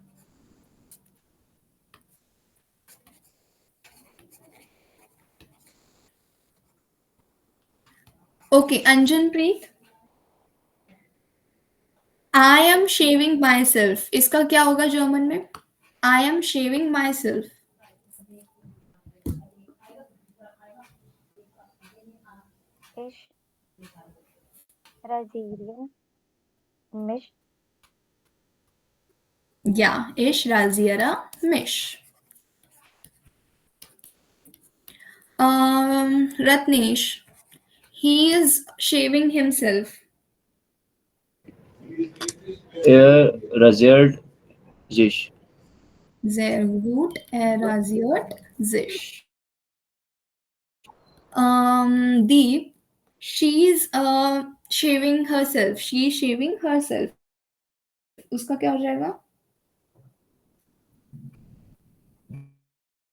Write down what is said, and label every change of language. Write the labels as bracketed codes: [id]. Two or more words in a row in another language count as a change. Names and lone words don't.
[hi] ओके अंजनप्रीत, [en] I am shaving my self, [hi] इसका क्या होगा जर्मन में? [en] I am shaving my self. [de] Ich rasiere mich. या ich rasiere mich. रत्नेश, [en] he is shaving himself. [de] er rasiert sich. Sehr gut, er rasiert sich. [en] Deep, she's shaving herself. She is shaving herself. [hi] उसका क्या हो जाएगा?